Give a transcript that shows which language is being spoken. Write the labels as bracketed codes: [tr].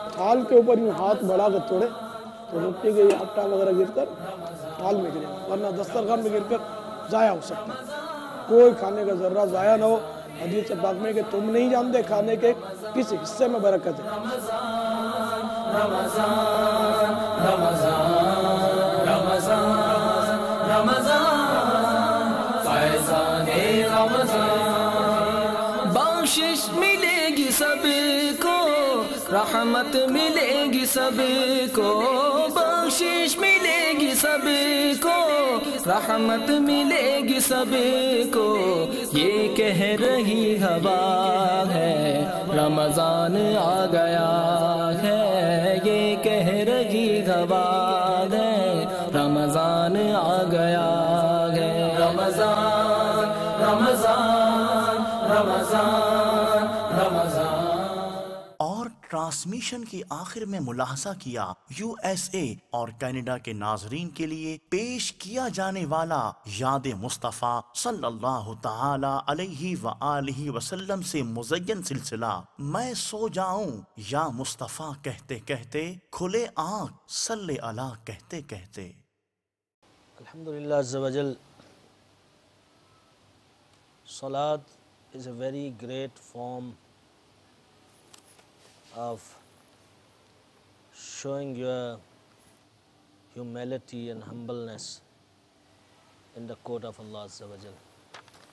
[ur] تھال کے اوپر یوں ہاتھ بڑھا کر توڑے تو مٹی کے آٹا وغیرہ گر کر تھال میں گرے گا، ورنہ دسترخوان میں گر کر ضائع ہو سکتا ہے. کوئی کھانے کا ذرہ ضائع نہ ہو. حدیث پاک میں کہ تم نہیں جانتے کھانے کے کس حصے میں برکت ہے. رمضان رمضان رمضان رمضان فیضان رمضان. بخشش ملے گی سب کو رحمت ملے گی سب کو. بخشش ملے گی سب کو رحمت ملے گی سب کو. یہ کہہ رہی ہوا ہے رمضان آ گیا ہے. یہ کہہ رہی ہوا ہے رمضان آ گیا ہے. رمضان رمضان رمضان رمضان. اور ٹرانسمیشن کی آخر میں ملاحظہ کیا یو ایس اے اور کینیڈا کے ناظرین کے لیے پیش کیا جانے والا یاد مصطفیٰ صلی اللہ تعالی علیہ وآلہ وسلم سے مزین سلسلہ میں سو جاؤں یا مصطفیٰ کہتے کہتے کھلے آنکھ صلی اللہ کہتے کہتے. الحمدللہ عز و جل. [en] Salat is a very great form of showing your humility and humbleness in the court of Allah Azza wa Jal.